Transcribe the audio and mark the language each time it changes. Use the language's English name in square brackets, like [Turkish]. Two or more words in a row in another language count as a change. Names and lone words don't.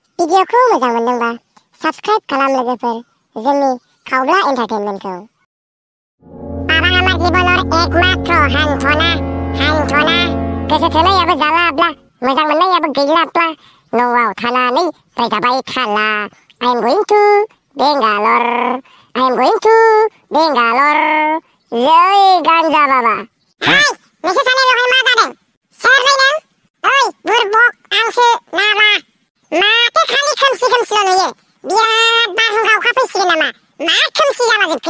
[Bodo] भिडिअखौ मोजां मोनदोंबा साबस्क्राइब खालाम लोगोफोर जोंनि खावब्ला एन्टारटेनमेन्टखौ। बाबा [Assamese] আমাৰ জীৱনৰ একমাত্ৰ [Bodo] हान्थना गोसो थोनायाबो जालाब्ला मोजां मोननायाबो गैलाब्ला न'आव थानानै रायजाबाय थाला। [English] I am going to Bangalore. [Hindi] जय गान्जा बाबा। [Bodo] हाय नोंसोर सानैल'हाय मा जादों? सोर नों? ओइ बुरबक आंसो नामा? माथो खालि खोमसिल' नुयो? बिराद बारहुंखा अखा फैसिगोन नामा? मा खोमसि जालाजोबखो?